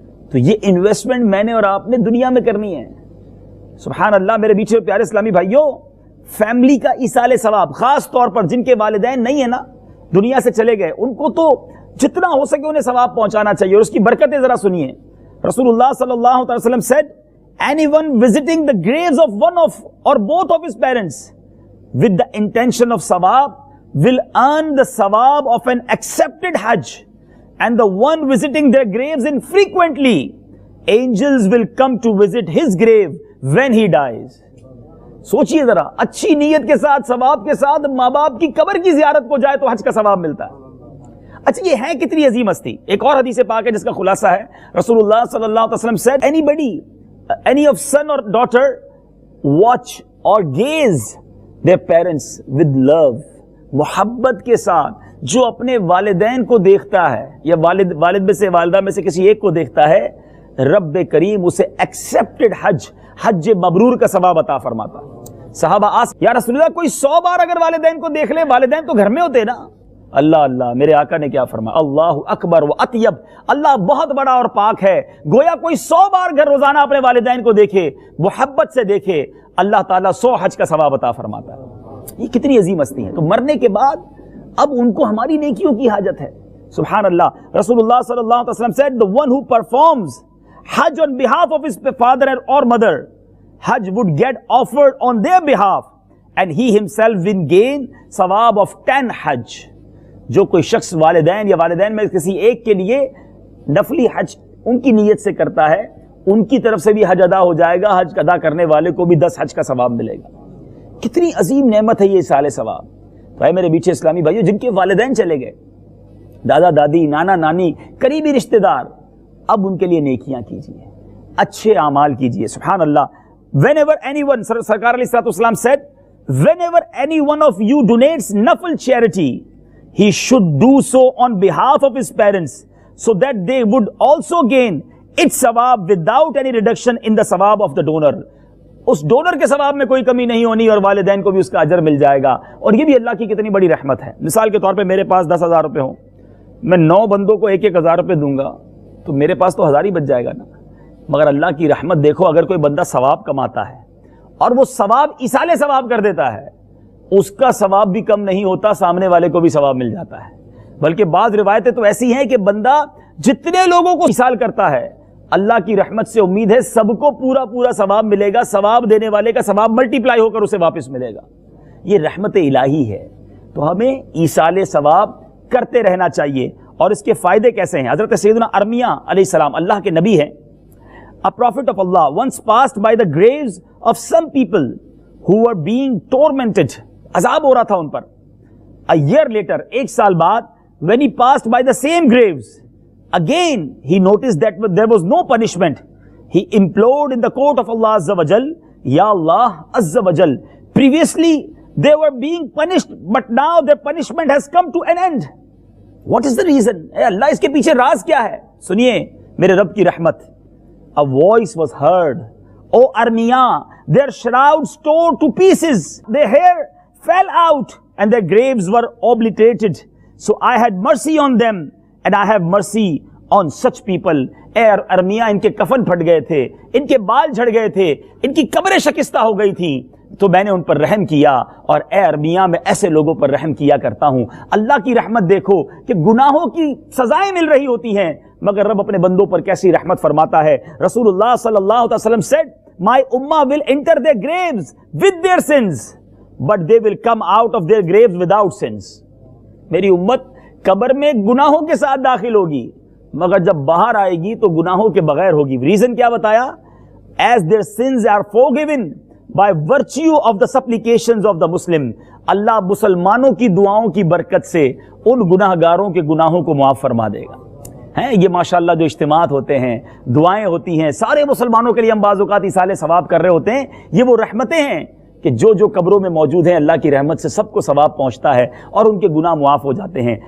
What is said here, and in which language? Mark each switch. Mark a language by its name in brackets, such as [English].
[Urdu] تو یہ انویسٹمنٹ میں نے اور آپ نے دنیا میں کرنی ہے. سبحان اللہ میرے بیچے پیارے اسلامی بھائیوں, فیملی کا ایصال ثواب, خاص طور پر جن کے والدین نہیں ہیں نا, دنیا سے چلے گئے, ان کو تو جتنا ہو سکے انہیں ثواب پہنچانا چاہیے. اور اس کی برکتیں ذرا سنیے. [English] رسول اللہ صلی اللہ علیہ وسلم said, anyone visiting the graves of one of or both of his parents with the intention of sawab will earn the sawab of an accepted hajj, and the one visiting their graves infrequently, angels will come to visit his grave when he dies. [Urdu] سوچئے ذرا, اچھی نیت کے ساتھ, ثواب کے ساتھ ماں باپ کی قبر کی زیارت کو جائے تو حج کا ثواب ملتا ہے. اچھا یہ ہے کتنی عظیم ہستی. ایک اور حدیث پاک ہے جس کا خلاصہ ہے, رسول اللہ صلی اللہ علیہ وسلم [English] said, anybody, any of son or daughter watch or gaze their parents with love, [Urdu] محبت کے ساتھ جو اپنے والدین کو دیکھتا ہے یا والد میں سے والدہ میں سے کسی ایک کو دیکھتا ہے, رب کریم اسے ایکسپٹڈ حج مبرور کا ثواب عطا فرماتا. صحابہ یا رسول اللہ کوئی 100 بار اگر والدین کو دیکھ لے, والدین تو گھر میں ہوتے نا. اللہ اللہ, میرے آقا نے کیا فرمایا, اللہ اکبر و اطیب, اللہ بہت بڑا اور پاک ہے. گویا کوئی 100 بار گھر روزانہ اپنے والدین کو دیکھے, محبت سے دیکھے, اللہ تعالیٰ 100 حج کا ثواب عطا فرماتا ہے. یہ کتنی عظیم ہستی ہے. تو مرنے کے بعد اب ان کو ہماری نیکیوں کی حاجت ہے. سبحان اللہ. [English] رسول اللہ صلی اللہ علیہ وسلم said, the one who performs Hajj on behalf of his father or mother, Hajj would get offered on their behalf, and he himself will gain sawab of 10 Hajj. [Urdu] جو کوئی شخص والدین یا والدین میں کسی ایک کے لیے نفلی حج ان کی نیت سے کرتا ہے, ان کی طرف سے بھی حج ادا ہو جائے گا, حج ادا کرنے والے کو بھی 10 حج کا ثواب ملے گا. کتنی عظیم نعمت ہے یہ ایصال ثواب. تو اے میرے بیچے اسلامی بھائیو, جن کے والدین چلے گئے, دادا دادی, نانا نانی, قریبی رشتہ دار, اب ان کے لیے نیکیاں کیجیے, اچھے اعمال کیجیے. سبحان اللہ. [English] whenever anyone, سرکار علیہ الصلوۃ والسلام said, whenever any one of you donates nafil charity, he should do so on behalf of his parents, so that they would also gain its sawab without any reduction in the sawab of the donor. [Urdu] اس donor کے ثواب میں کوئی کمی نہیں ہونی اور والدین کو بھی اس کا اجر مل جائے گا. اور یہ بھی اللہ کی کتنی بڑی رحمت ہے. مثال کے طور پہ میرے پاس 10,000 روپے ہوں, میں 9 بندوں کو 1,000 روپے دوں گا تو میرے پاس تو 1000 ہی بچ جائے گا نا. مگر اللہ کی رحمت دیکھو, اگر کوئی بندہ ثواب کماتا ہے اور وہ ثواب ایصال ثواب کر دیتا ہے, اس کا ثواب بھی کم نہیں ہوتا, سامنے والے کو بھی ثواب مل جاتا ہے. بلکہ بعض روایتیں تو ایسی ہیں کہ بندہ جتنے لوگوں کو ایصال کرتا ہے, اللہ کی رحمت سے امید ہے سب کو پورا پورا ثواب ملے گا, ثواب دینے والے کا ثواب ملٹی پلائی ہو کر اسے واپس ملے گا. یہ رحمت الہی ہے. تو ہمیں ایصال ثواب کرتے رہنا چاہیے. اور اس کے فائدے کیسے ہیں؟ حضرت سیدنا ارمیہ علیہ السلام اللہ کے نبی ہیں. [English] A prophet of Allah once passed by the graves of some people who were being tormented. [Urdu] عذاب ہو رہا تھا ان پر. [English] A year later, [Urdu] 1 سال بعد, [English] when he passed by the same graves, again he noticed that there was no punishment. He implored in the court of Allah Azza wa Jal, Ya Allah Azza wa Jal, previously they were being punished, but now their punishment has come to an end. What is the reason? [Urdu] اے اللہ, اس کے پیچھے راز کیا ہے؟ سنیے میرے رب کی رحمت. [English] A voice was heard, O Armiyah, their shrouds tore to pieces, their hair fell out, and their graves were obliterated. So I had mercy on them, and I have mercy on such people. [Urdu] اے ارمیہ, ان کے کفن پھٹ گئے تھے, ان کے بال جھڑ گئے تھے, ان کی قبریں شکستہ ہو گئی تھیں, تو میں نے ان پر رحم کیا. اور اے ارمیہ, میں ایسے لوگوں پر رحم کیا کرتا ہوں. اللہ کی رحمت دیکھو کہ گناہوں کی سزائیں مل رہی ہوتی ہیں, مگر رب اپنے بندوں پر کیسی رحمت فرماتا ہے. [English] رسول اللہ صلی اللہ علیہ وسلم said, My ummah will enter their graves with their sins, but they will come out of their graves without sins. [Urdu] میری امت قبر میں گناہوں کے ساتھ داخل ہوگی, مگر جب باہر آئے گی تو گناہوں کے بغیر ہوگی. ریزن کیا بتایا؟ [English] As their sins are forgiven by virtue of the supplications of the Muslim. [Urdu] اللہ مسلمانوں کی دعاؤں کی برکت سے ان گناہگاروں کے گناہوں کو معاف فرما دے گا. یہ ماشاءاللہ جو اجتماعات ہوتے ہیں, دعائیں ہوتی ہیں, سارے مسلمانوں کے لیے ہم بعض اوقات ایصال ثواب کر رہے ہوتے ہیں, یہ وہ رحمتیں ہیں کہ جو قبروں میں موجود ہیں, اللہ کی رحمت سے سب کو ثواب پہنچتا ہے اور ان کے گناہ معاف ہو جاتے ہیں.